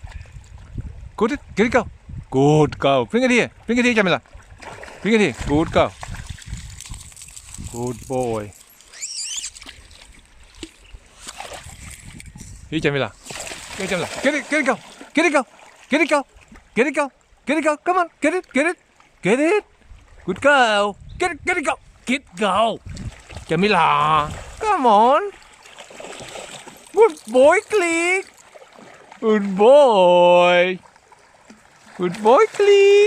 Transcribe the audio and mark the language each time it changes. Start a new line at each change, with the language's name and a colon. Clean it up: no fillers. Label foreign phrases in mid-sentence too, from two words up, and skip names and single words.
English: Good it. Get it, go. Good go. Bring it here. Bring it here, Jamilah. Bring it here. Good go. Good boy. Here, Jamilah. Get it, Jamilah. Get it. Get it, go. Get it, go. Get it, go. Get it, go. Get it, go. Come on. Get it. Get it. Get it. Good go. Get it. Get it, go. Get go. Jamilah. Come on. Good boy, Kaliq. Good boy. Good boy, Kaliq.